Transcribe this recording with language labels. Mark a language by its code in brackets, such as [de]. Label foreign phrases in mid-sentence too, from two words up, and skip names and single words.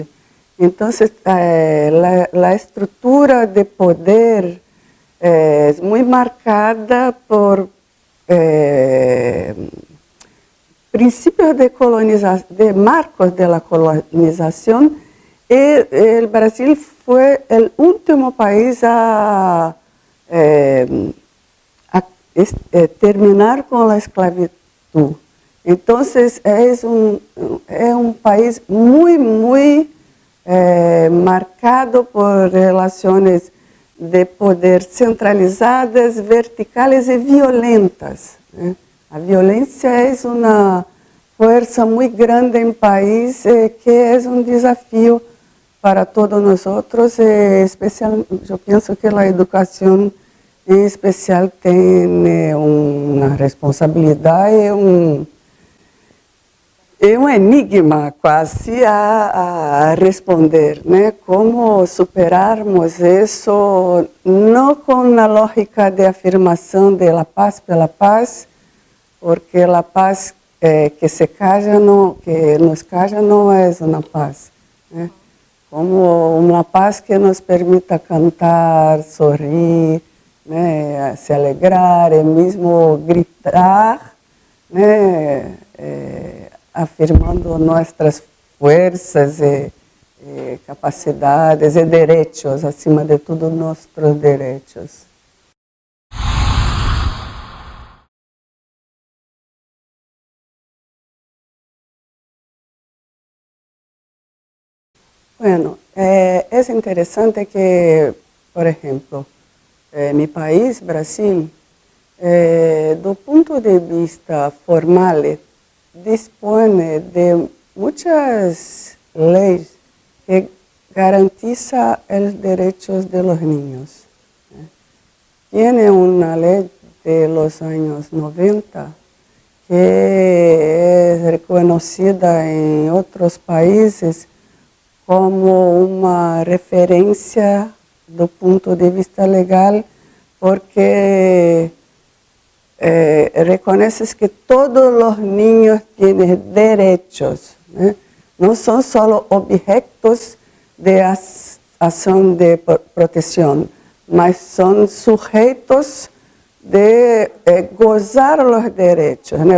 [pt] Então, a estrutura de poder é muito marcada por princípios de colonização, de marcos da colonização, e o Brasil foi o último país a terminar com a escravidão. [es] Entonces es un país muy marcado por relaciones de poder centralizadas, verticales y violentas. La violencia es una fuerza muy grande en el país que es un desafío para todos nosotros, especial, yo pienso que la educación en especial tiene una responsabilidad y un enigma [pt] quase a responder, né? Como superarmos isso, não com a lógica de afirmação [es] de la paz [pt] pela paz, porque a paz que nos calla não é uma paz, né? Como uma paz que nos permita cantar, sorrir, né? Se alegrar e mesmo gritar, né? Afirmando nossas forças e capacidades e direitos, acima de tudo, nossos direitos. [es] Bueno, es interesante que, por ejemplo, mi país, [pt] Brasil, do ponto de vista formal, [es] dispone de muchas leyes que garantizan los derechos de los niños. Tiene una ley de los años 90 que es reconocida en otros países como [pt] uma referência do ponto de vista legal, porque reconhece que todos os niños têm direitos, né? Não são só objetos de ação de proteção, mas são sujeitos de gozar os direitos, né?